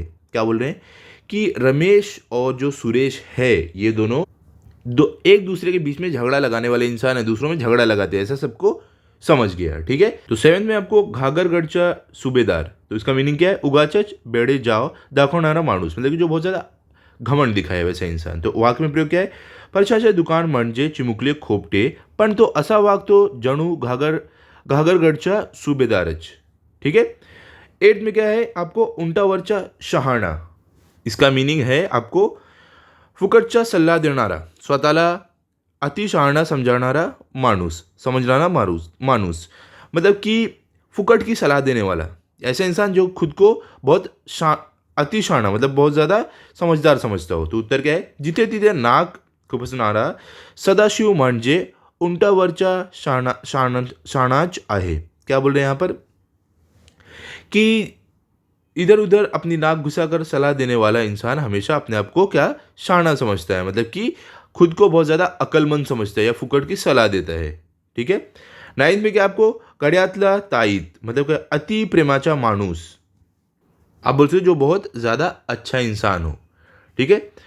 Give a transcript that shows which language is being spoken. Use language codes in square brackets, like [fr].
[hi] क्या बोल रहे हैं कि रमेश और जो सुरेश है ये दोनों एक दूसरे के बीच में झगड़ा लगाने वाले इंसान है, दूसरों में झगड़ा लगाते हैं, ऐसा सबको समझ गया। ठीक है, तो सेवेंथ में आपको घागरगडचा सुबेदार, तो इसका मीनिंग क्या है, [mr] उगाचच बेड़े जाओ दाखवणारा माणूस, [hi] मतलब कि जो बहुत ज़्यादा घमंड दिखाए वैसा इंसान। तो वाक्य में प्रयोग क्या है, [mr] परशाचे दुकान म्हणजे चिमुकले खोपटे, पण तो असा वागतो जणू घागरगडचा सुबेदारच। [hi] ठीक है, एट में क्या है आपको उंटावरचा शहाणा, इसका मीनिंग है आपको [mr] फुकटचा सल्ला देणारा, स्वतःला अतिशहाणा समझाणारा माणूस, समझणारा माणूस, [hi] मतलब कि फुकट की सलाह देने वाला, ऐसा इंसान जो खुद को बहुत अतिशहाणा मतलब बहुत ज़्यादा समझदार समझता हो। [mr] तो उत्तर क्या है, जिथे तिथे नाक खुपसणारा सदाशिव म्हणजे उंटावरचा शाणाच आहे। [hi] क्या बोल रहे हैं यहाँ पर कि इधर उधर अपनी नाक घुसाकर सलाह देने वाला इंसान हमेशा अपने आप को क्या शाना समझता है, मतलब कि खुद को बहुत ज़्यादा अक्लमंद समझता है या फुकट की सलाह देता है, ठीक है। 9th में क्या आपको गड्यातला ताईत मतलब कि [mr] अति प्रेमाचा माणूस, [hi] आप बोल सकते हो जो बहुत ज़्यादा अच्छा इंसान हो, ठीक है।